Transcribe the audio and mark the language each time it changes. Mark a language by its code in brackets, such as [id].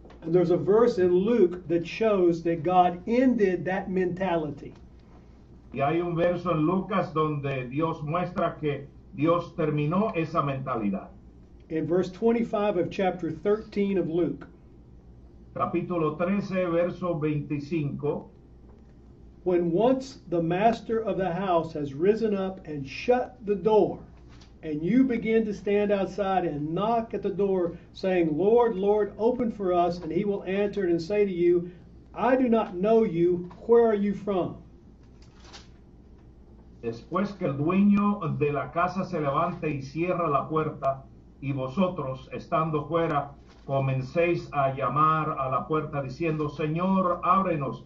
[en] And there's a verse in Luke that shows that God ended that mentality. [es] Y hay un verso en Lucas donde Dios muestra que Dios terminó esa mentalidad. [en] In verse 25 of chapter 13 of Luke, [es] Capítulo 13, verso 25. [en] when once the master of the house has risen up and shut the door, and you begin to stand outside and knock at the door, saying, Lord, Lord, open for us, and he will answer and say to you, I do not know you, where are you from? [es] Después que el dueño de la casa se levante y cierra la puerta, y vosotros, estando fuera, comencéis a llamar a la puerta diciendo, Señor, ábrenos.